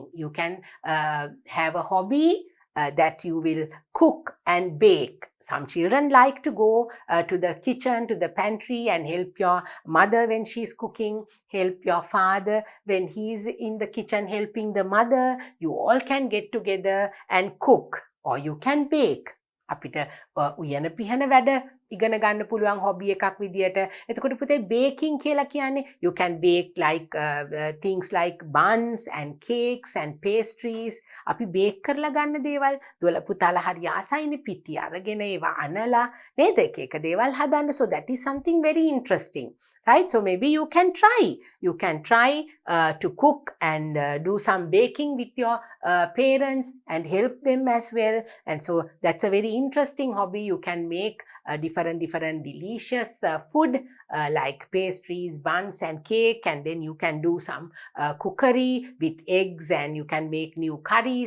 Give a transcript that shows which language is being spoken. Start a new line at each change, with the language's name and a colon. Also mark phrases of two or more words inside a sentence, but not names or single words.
English: You can have a hobby that you will cook and bake. Some children like to go to the kitchen, to the pantry, and help your mother when she's cooking, help your father when he's in the kitchen helping the mother. You all can get together and cook, or you can bake.
Sinhala: අපිට උයන පිහන වැඩ ඉගෙන ගන්න පුළුවන් හොබි එකක් විදියට. එතකොට පුතේ
English: baking
Sinhala: කියලා කියන්නේ
English: you can bake like things like buns and cakes and pastries.
Sinhala: අපි bake කරලා ගන්න දේවල් දුවලා පුතාලා හරි ආසයිනේ පිටි අරගෙන ඒවා අනලා නේද එක එක දේවල් හදන්න.
English: So that is something very interesting, right? So maybe you can try to cook and do some baking with your parents and help them as well. And so that's a very interesting hobby. You can make different delicious food like pastries, buns and cake, and then you can do some cookery with eggs, and you can make new curries.